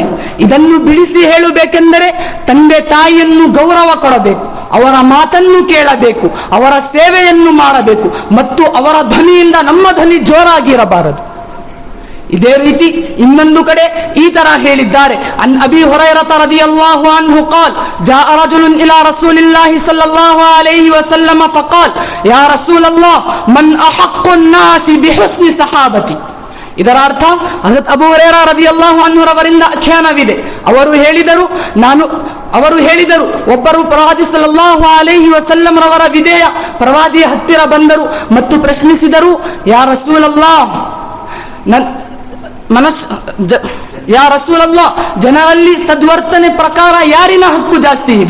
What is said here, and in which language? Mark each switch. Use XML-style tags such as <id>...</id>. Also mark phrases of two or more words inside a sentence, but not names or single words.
<kn>ಇದನ್ನು ಬಿಡಿಸಿ ಹೇಳಬೇಕೆಂದರೆ ತಂದೆ ತಾಯಿಯನ್ನು ಗೌರವ ಕೊಡಬೇಕು, ಅವರ ಮಾತನ್ನು ಕೇಳಬೇಕು, ಅವರ ಸೇವೆಯನ್ನು ಮಾಡಬೇಕು ಮತ್ತು ಅವರ ಧ್ವನಿಯಿಂದ ನಮ್ಮ ಧ್ವನಿ ಜೋರಾಗಿರಬಾರದು. ಇದೇ ರೀತಿ ಇನ್ನೊಂದು ಕಡೆ ಈ ತರ ಹೇಳಿದ್ದಾರೆ,</kn> <ar>عن أبي هريرة رضي الله عنه قال جاء رجل الى رسول الله صلى الله عليه وسلم فقال يا رسول الله من احق الناس بحسن صحابتي.</ar> <kn>ಇದರ ಅರ್ಥ ಹಜರತ್ ಅಬೂ ಹುರೈರಾ</kn> <ar>رضي الله عنه</ar> <kn>ರವರಿಂದ ಆಖ್ಯಾನವಿದೆ. ಅವರು ಹೇಳಿದರು ಒಬ್ಬರು ಪ್ರವಾದಿ</kn> <ar>صلى الله عليه وسلم</ar> <kn>ರವರ ವಿಧೇಯ ಪ್ರವಾದಿಯ ಹತ್ತಿರ ಬಂದರು ಮತ್ತು ಪ್ರಶ್ನಿಸಿದರು,</kn> <ar>يا رسول الله, يا رسول الله,</ar> <kn>ಜನರಲ್ಲಿ ಸದ್ವರ್ತನೆ ಪ್ರಕಾರ ಯಾರಿನ ಹಕ್ಕು ಜಾಸ್ತಿ ಇದೆ?</kn>